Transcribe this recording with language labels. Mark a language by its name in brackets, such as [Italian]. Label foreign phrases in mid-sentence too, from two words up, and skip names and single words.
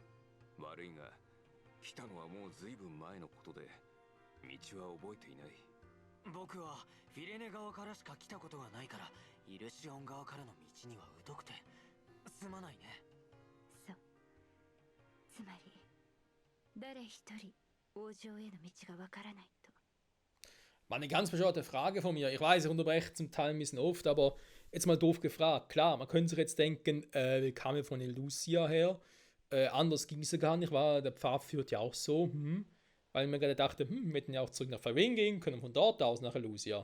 [Japanese] 悪いが、来たのはもう随分前のことで、道は覚えていない。僕はフィレネ側からしか来たことがないから、イルシオン側からの道には疎くてすまないね。そう。つまり、誰一人王城への道がわからないと。 [German] War eine ganz bescheuerte Frage von mir. Ich weiß, ich unterbreche zum Teil ein bisschen oft, aber jetzt mal doof gefragt. Klar, man könnte sich jetzt denken, wir kamen von Elusia her. Anders ging es ja gar nicht, war der Pfad führt ja auch so. Weil mir gerade dachte, wir hätten ja auch zurück nach Faerûn gehen können, von dort aus nach Elusia.